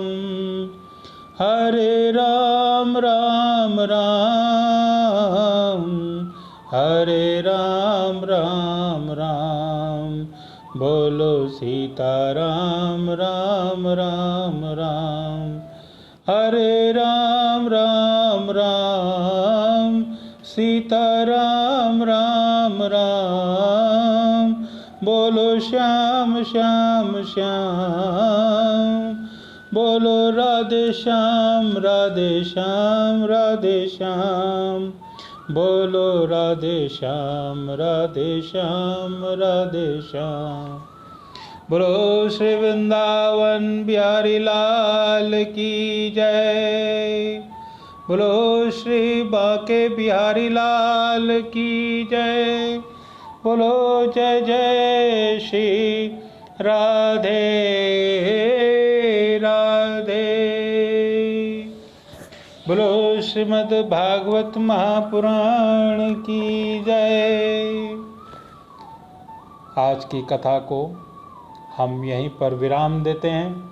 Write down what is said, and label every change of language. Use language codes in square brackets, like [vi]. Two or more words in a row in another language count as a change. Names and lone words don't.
[hi] हरे राम राम राम, हरे राम राम राम, बोलो सीता राम राम राम राम। हरे राम राम राम, सीता राम राम राम, बोलो श्याम श्याम श्याम, बोलो राधे श्याम राधे श्याम राधे श्याम, बोलो राधे श्याम राधे श्याम राधे श्याम। बोलो श्री वृंदावन बिहारी लाल की जय। बोलो श्री बांके बिहारी लाल की जय। बोलो जय जय श्री राधे राधे। बोलो श्रीमद् भागवत महापुराण की जय। आज की कथा को हम यहीं पर विराम देते हैं।